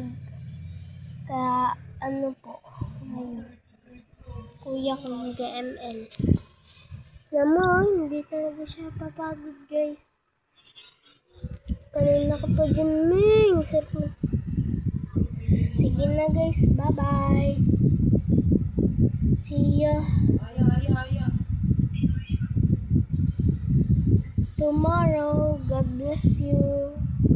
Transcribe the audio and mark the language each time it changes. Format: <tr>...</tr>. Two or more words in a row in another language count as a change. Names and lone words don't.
<tl>Kaya ano po, ngayon. Kuya ko nag-ML. Naman, hindi talaga siya papagod, guys. Kanina ko pa dyan, Ming. Sige na, guys.</tl> <en>Bye-bye. See ya tomorrow. God bless you.</en>